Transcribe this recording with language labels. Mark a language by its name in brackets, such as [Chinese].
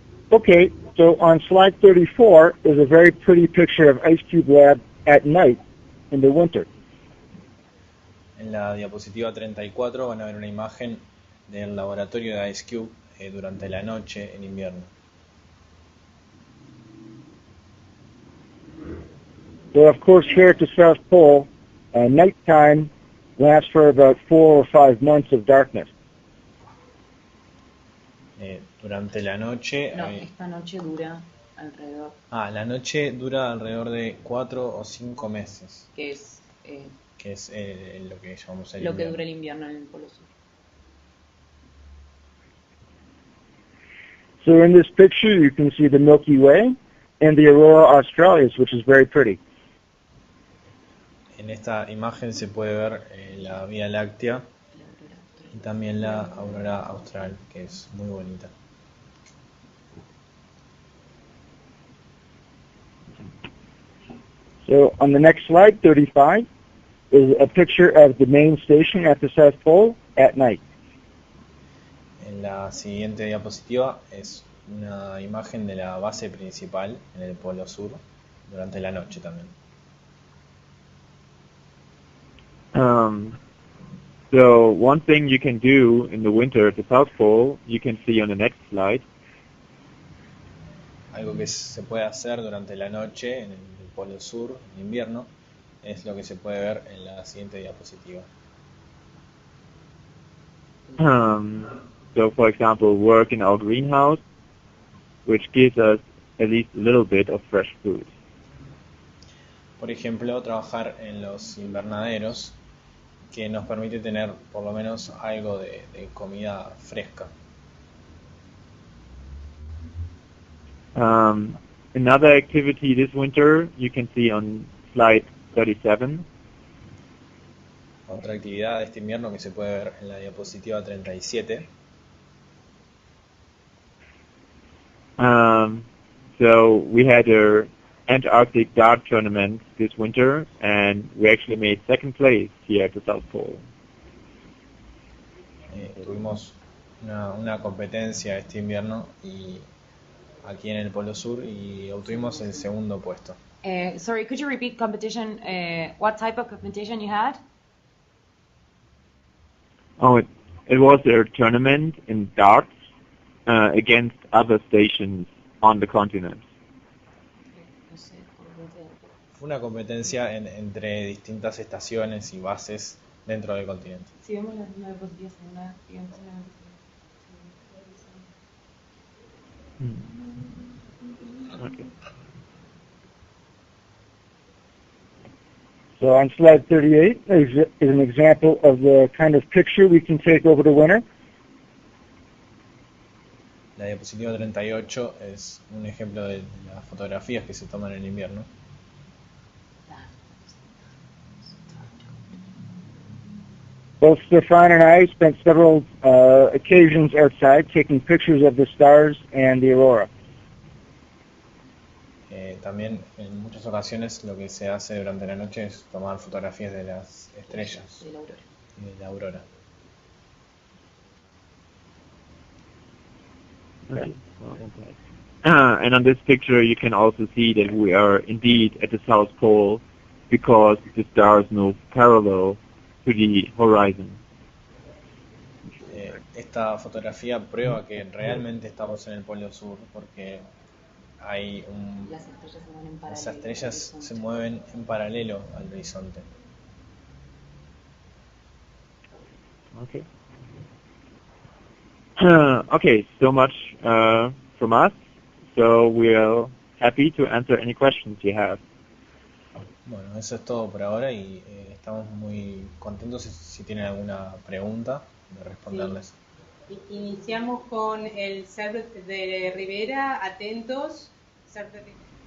[English] Okay, so on slide 34 is a very pretty picture of IceCube Lab at night in the winter. [Spanish] En la diapositiva 34 van a ver una imagen del laboratorio de IceCube durante la noche en invierno. [English] So of course here at the South Pole, nighttime lasts for about 4 or 5 months of darkness. [Spanish] Durante la noche... No, esta noche dura alrededor. La noche dura alrededor de 4 o 5 meses. Que es... que es lo que llamamos el lo invierno. que dura el invierno en el Polo Sur. [English] So in this picture you can see the Milky Way and the Aurora Australis, which is very pretty. [Spanish] En esta imagen se puede ver la Vía Láctea y también la aurora austral, que es muy bonita. [English] So on the next slide, 35, is a picture of the main station at the South Pole at night. [Spanish] En la siguiente diapositiva es una imagen de la base principal en el Polo Sur durante la noche también. [English] So one thing you can do in the winter at the South Pole, you can see on the next slide. [Spanish] Algo que se puede hacer durante la noche en el Polo Sur, en invierno, es lo que se puede ver en la siguiente diapositiva. [English] So for example, work in our greenhouse, which gives us at least a little bit of fresh food. [Spanish] Por ejemplo, trabajar en los invernaderos, que nos permite tener por lo menos algo de comida fresca. [English] Another activity this winter you can see on slide 37. [Spanish] Otra actividad de este invierno que se puede ver en la diapositiva 37. [English] So we had a Antarctic dart tournament this winter, and we actually made second place here at the South Pole. [Spanish] Tuvimos una competencia este invierno y aquí en el Polo Sur y obtuvimos el segundo puesto. [English] Sorry, could you repeat competition? What type of competition you had? Oh, it was a tournament in darts against other stations on the continent. [Spanish] Fue una competencia entre distintas estaciones y bases dentro del continente. Si vemos las diapositivas en una, digamos, [English] Okay. So on slide 38 is an example of the kind of picture we can take over the winter. [Spanish] La diapositiva 38 es un ejemplo de las fotografías que se toman en invierno. [English] Both Stephan and I spent several occasions outside taking pictures of the stars and the aurora. [Spanish] También en muchas ocasiones lo que se hace durante la noche es tomar fotografías de las estrellas y de la aurora. [English] Okay. And on this picture you can also see that we are indeed at the South Pole because the stars move parallel to the horizon. [Spanish] Esta fotografía prueba que realmente estamos en el Polo Sur porque hay las estrellas se mueven en paralelo al horizonte. [English] Okay. Okay, so much from us. So we are happy to answer any questions you have. [Spanish] Bueno, eso es todo por ahora y estamos muy contentos si tienen alguna pregunta de responderles. Sí. Iniciamos con el surf de Rivera, atentos. Surf de Rivera.